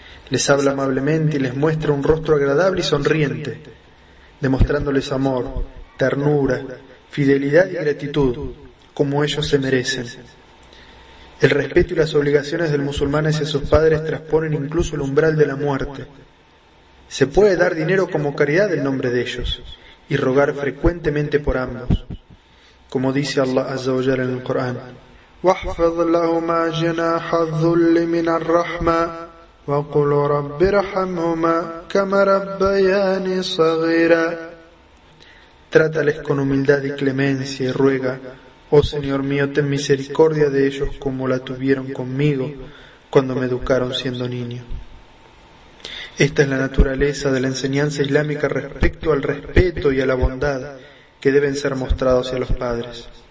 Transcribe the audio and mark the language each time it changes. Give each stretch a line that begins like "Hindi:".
Spanish: Les habla amablemente y les muestra un rostro agradable y sonriente, demostrándoles amor, ternura, fidelidad y gratitud, como ellos se merecen. El respeto y las obligaciones del musulmán hacia sus padres transponen incluso el umbral de la muerte. Se puede dar dinero como caridad en nombre de ellos, y rogar frecuentemente por ambos. Como dice Allah Azza wa Jalla en el Corán,
Arabic: واحفظ لهما جناح الذل من الرحمة وقل رب ارحمهما كما ربياني صغيرا.
Spanish: Trátales con humildad y clemencia y ruega, oh Señor mío, ten misericordia de ellos como la tuvieron conmigo cuando me educaron siendo niño. Esta es la naturaleza de la enseñanza islámica respecto al respeto y a la bondad que deben ser mostrados hacia los padres.